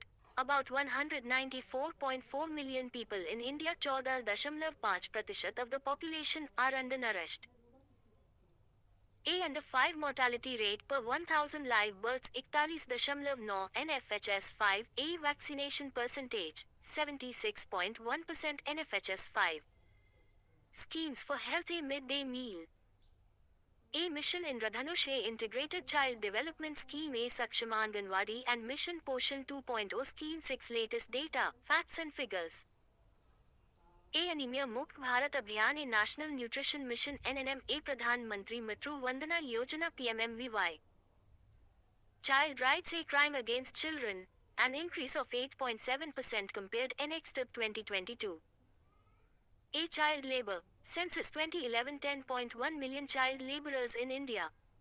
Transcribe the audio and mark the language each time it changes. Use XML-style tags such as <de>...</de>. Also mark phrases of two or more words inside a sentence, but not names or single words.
<en>About 194.4 million people in India 14.5% of the population are undernourished. A under 5 mortality rate per 1000 live births 41.9 NFHS 5. A vaccination percentage 76.1% NFHS 5. Schemes for healthy midday meal. A Mission Indradhanush. A Integrated Child Development Scheme. A Saksham Anganwadi and Mission Poshan 2.0 Scheme. 6 latest data, facts and figures. A Anemia Mukt Bharat Abhiyan. A National Nutrition Mission NNM. A Pradhan Mantri Matru Vandana Yojana PMMVY. Child rights. A crime against children, an increase of 8.7% compared NXT 2022. A child labor, census 2011 10.1 million child laborers in India.</en>